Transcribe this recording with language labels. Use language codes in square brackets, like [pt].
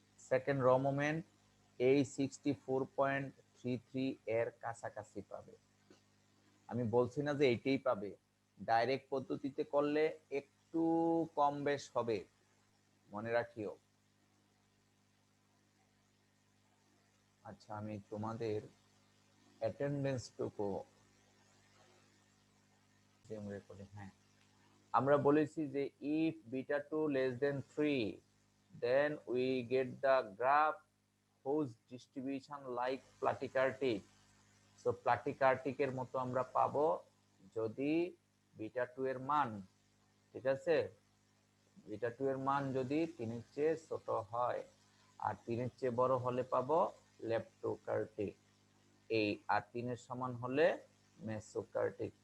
[bn] Second র moment এই 64.33 এর কাছাকাছি পাবে। আমি বলছি না যে এইটাই পাবে, ডাইরেক্ট পদ্ধতিতে করলে একটু কম বেশ হবে, মনে রাখিও। আচ্ছা, আমি তোমাদের অ্যাটেন্ডেন্সটুকু হ্যাঁ, আমরা বলেছি যে [en] If beta 2 less than 3 then we get the graph whose distribution like plateaukartic. [bn] So প্লাটিকার্টিকের মতো আমরা পাবো যদি বিটা 2 এর মান, ঠিক আছে, বিটা 2 এর মান যদি 3 এর চেয়ে ছোট হয় আর 3 এর চেয়ে বড় হলে পাবো লেপ্টোকার্টিক, এই আর 3 এর সমান হলে মেসোকার্টিক।